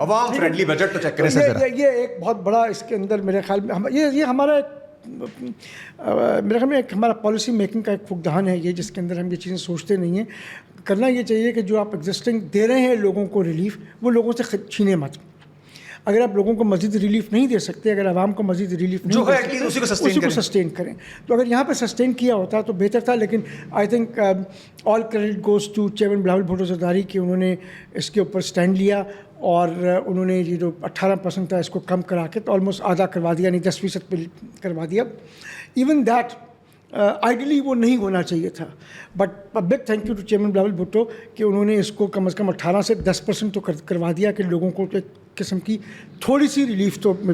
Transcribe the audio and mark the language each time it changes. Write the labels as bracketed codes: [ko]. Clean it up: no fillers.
[ur] عوام friendly budget تو check کریں سر. یہ ایک بہت بڑا اس کے اندر میرے خیال میں یہ ہمارا میرے خیال میں ایک ہمارا پالیسی میکنگ کا ایک فقدان ہے یہ, جس کے اندر ہم یہ چیزیں سوچتے نہیں ہیں. کرنا یہ چاہیے کہ جو آپ ایگزسٹنگ دے رہے ہیں لوگوں کو ریلیف, وہ لوگوں سے چھینے مت. اگر آپ لوگوں کو مزید ریلیف نہیں دے سکتے, اگر عوام کو مزید ریلیف نہیں دے سکتے, اسی کو سسٹین کریں. تو اگر یہاں پہ سسٹین کیا ہوتا تو بہتر تھا. لیکن [en] I think all credit goes to chairman Bilawal Bhutto Zardari [ur] کہ انہوں نے اس کے اوپر اسٹینڈ لیا اور انہوں نے یہ جو 18% تھا اس کو کم کرا کے تو آلموسٹ آدھا کروا دیا, یعنی 10% پہ کروا دیا. [en] even that ideally [ur] وہ نہیں ہونا چاہیے تھا. [en] but big thank you to chairman Bilawal Bhutto [ur] کہ انہوں نے اس کو کم از کم 18 سے 10% تو کروا دیا کہ لوگوں کو ایک قسم کی تھوڑی سی ریلیف تو.